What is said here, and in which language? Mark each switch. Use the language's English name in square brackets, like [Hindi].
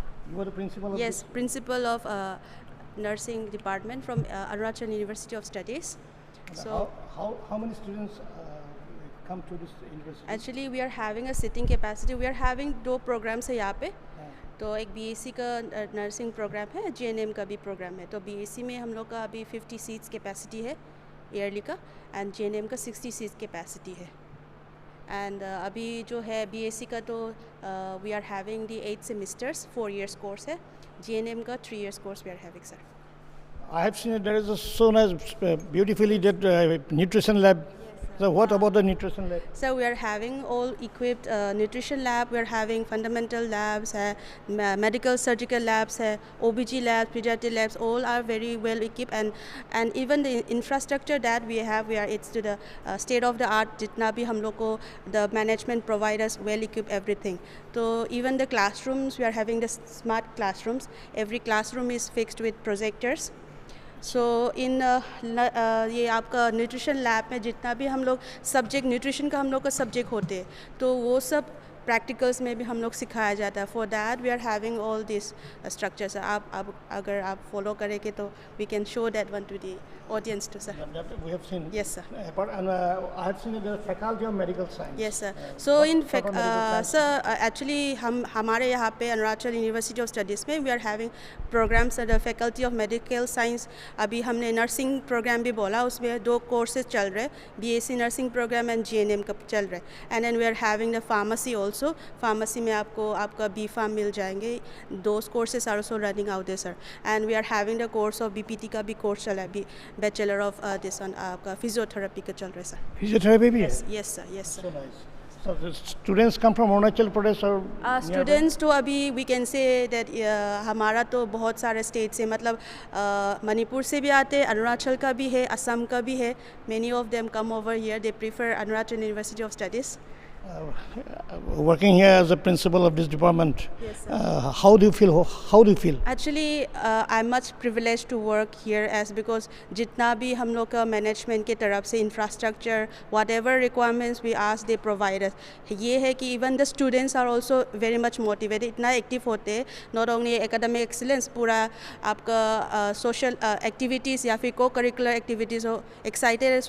[English] you are the principal of yes, principal of nursing department from Arunachal University of Studies. So how many students come to this university? actually we are having a sitting capacity. We are having 2 programs [Hindi] है यहाँ पे, तो एक BSc का nursing programme है, GNM का भी programme है। तो बीएससी में हम लोग का अभी 50 सीट्स कैपेसिटी है ईयरली का, एंड जीएनएम का 60 सीट्स कैपेसिटी है। एंड अभी जो है बीएससी का तो [English] we are having the 8 semesters, [Hindi] 4 years course है। जीएनएम का 3 years course [English] we are having [Hindi] sir. [English] I have seen that there is a so nice, beautifully did nutrition lab. So what about the nutrition lab? So we are having all equipped nutrition lab. We are having fundamental labs, medical surgical labs, OBG labs, pediatric labs. All are very well equipped, and even the infrastructure that we have, it's to the state of the art. [Hindi] जितना भी हम लोग को [English] the management providers well equipped everything. So even the classrooms, we are having the smart classrooms. Every classroom is fixed with projectors. [Hindi] सो इन ये आपका nutrition lab में जितना भी हम लोग सब्जेक्ट न्यूट्रिशन का हम लोग का सब्जेक्ट होते हैं, तो वो सब प्रैक्टिकल्स में भी हम लोग सिखाया जाता है। [English] For that we are having all this structures. [Hindi] आप अगर आप फॉलो करेंगे तो [English] We can show that one to the audience to sir. We have seen. Yes sir. And I have seen the faculty of medical science. Yes sir. So in fact sir actually [Hindi] हमारे यहाँ पे [English] Arunachal university of studies में we are having programmes at the faculty of medical science. [Hindi] अभी हमने nursing programme भी बोला, उसमें 2 courses चल रहे, BSc nursing programme and GNM का चल रहे। [English] And then we are having the pharmacy also. [Hindi] Pharmacy में आपको आपका बी फार्म मिल जाएंगे। [English] Those courses are also running out there sir. And we are having the course of BPT [Hindi] का भी course चला है, [English] bachelor of this one [Hindi] आपका physiotherapy का चल रहा है [English] Sir. [Hindi] Physiotherapy भी है? [English] Yes sir, yes sir. So nice. So the students come from Arunachal Pradesh or [Hindi] students तो अभी वी कैन से दैट हमारा तो बहुत सारे स्टेट से, मतलब मणिपुर से भी आते हैं, अरुणाचल का भी है, असम का भी है। [English] Many of them come over here, they prefer Arunachal university of studies. working here as a principal of this department. Yes, sir. How do you feel? How do you feel? Actually, I'm much privileged to work here as because [Hindi] जितना भी हम लोग का management की तरफ से [English] Infrastructure, whatever requirements we ask, they provide us. [Hindi] ये है कि [English] even the students are also very much motivated, [Hindi] इतना एक्टिव होते हैं, [English] not only academic excellence, [Hindi] पूरा आपका [English] social activities [Hindi] या फिर [English] co-curricular activities हो, excited.